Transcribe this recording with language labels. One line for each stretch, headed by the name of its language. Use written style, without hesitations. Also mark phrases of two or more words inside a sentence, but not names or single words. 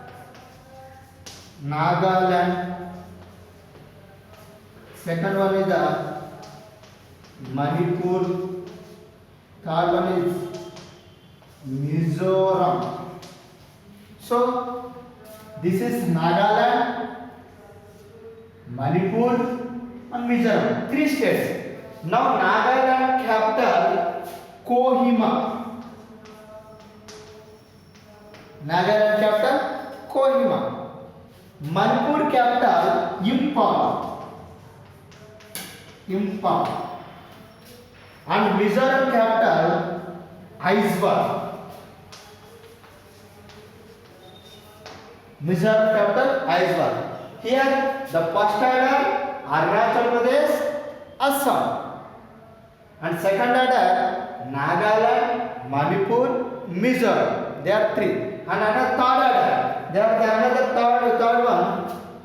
English: Second one is the Manipur. Third one is Mizoram. So this is Nagaland, Manipur, and Mizoram. Three states. Now Nagaland capital Kohima. Nagaland capital Kohima. Manipur capital Imphal. And Mizoram capital Aizawl. Mizoram capital Aizawl. Here the first order Arunachal Pradesh, Assam. And second order Nagaland, Manipur, Mizoram. There are three. And another third order. There are another third one.